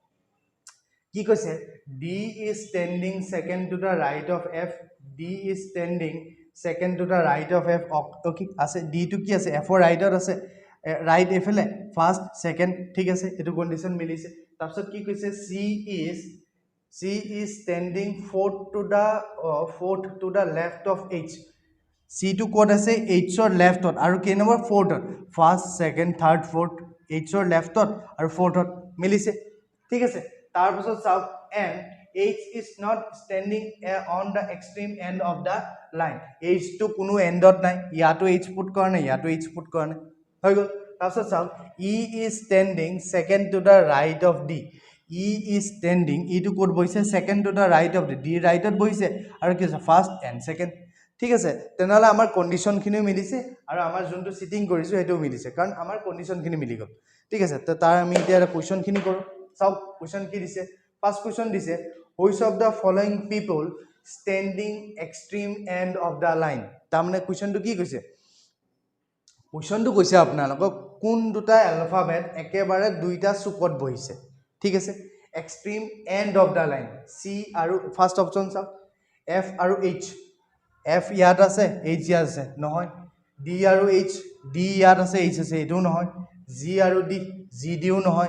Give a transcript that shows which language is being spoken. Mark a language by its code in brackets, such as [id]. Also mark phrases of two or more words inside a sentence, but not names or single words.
[as] কি কৈছে [en] D is standing second to the right of F D is standing second to the right of F [as] কি আছে ডি টো কি আছে এফৰ ৰাইটত আছে ৰাইট এফালে [en] first second [as] ঠিক আছে এইটো কণ্ডিশ্যন মিলিছে তাৰপিছত কি কৈছে [en] C is standing fourth to the left of H [as] C টো ক'ত আছে Hৰ লেফ্টত আৰু কেই নম্বৰ ফ'ৰ্থত [en] first second third fourth [as] Hৰ লেফ্টত আৰু ফ'ৰ্থত মিলিছে ঠিক আছে তাৰপিছত চাওক [en] and H is not standing on the extreme end of the line [as] H টো কোনো এণ্ডত নাই ইয়াতো H পুট কৰা নাই ইয়াতো H পুট কৰা নাই হৈ গ'ল তাৰপিছত চাওক [en] E is standing second to the right of D E is standing [as] E to ক'ত বহিছে [en] second to the right of D [as] ৰাইটত বহিছে আৰু কি আছে [en] first and second [as] ঠিক আছে তেনেহ'লে আমাৰ কণ্ডিশ্যনখিনিও মিলিছে আৰু আমাৰ যোনটো চিটিং কৰিছোঁ সেইটোও মিলিছে কাৰণ আমাৰ কণ্ডিশ্যনখিনি মিলি গ'ল ঠিক আছে তো তাৰ আমি এতিয়া কুৱেশ্যনখিনি কৰোঁ চাওক কুৱেশ্যন কি দিছে ফাৰ্ষ্ট কুৱেশ্যন দিছে [en] which of the following people standing extreme end of the line [as] তাৰমানে কুৱেশ্যনটো কি কৈছে কুৱেশ্যনটো কৈছে আপোনালোকক কোন দুটা এলফাবেট একেবাৰে দুইটা চুকত বহিছে ঠিক আছে [en] extreme end of the line [as] চি আৰু [en] first option [as] চাওক এফ আৰু এইচ এফ ইয়াত আছে এইচ ইয়াত আছে নহয় ডি আৰু এইচ ডি ইয়াত আছে এইচ আছে এইটোও নহয় জি আৰু ডি জি ডিও নহয়